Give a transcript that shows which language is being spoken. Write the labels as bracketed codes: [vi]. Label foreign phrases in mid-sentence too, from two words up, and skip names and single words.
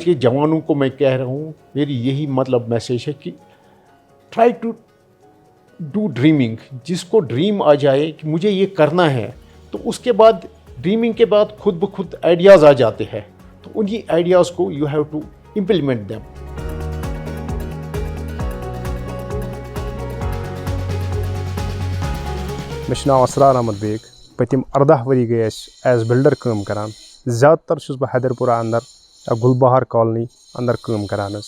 [ur] کے جوانوں کو میں کہہ رہا ہوں, میری یہی مطلب میسیج ہے کہ [en] try to do dreaming. [ur] جس کو ڈریم آ جائے کہ مجھے یہ کرنا ہے, تو اس کے بعد ڈریمنگ کے بعد خود بخود آئیڈیاز آ جاتے ہیں, تو انہی آئیڈیاز کو [en] you have to implement them. [ks] مےٚ چھُ ناو اسرار احمد بیگ. پٔتِم 14 ؤری گٔے اَسہِ [en] as builder [ks] کٲم کران. زیادٕ تر چھُس بہٕ حیدرپورہ اندر گُلبہار کالنی اندر کٲم کران حظ.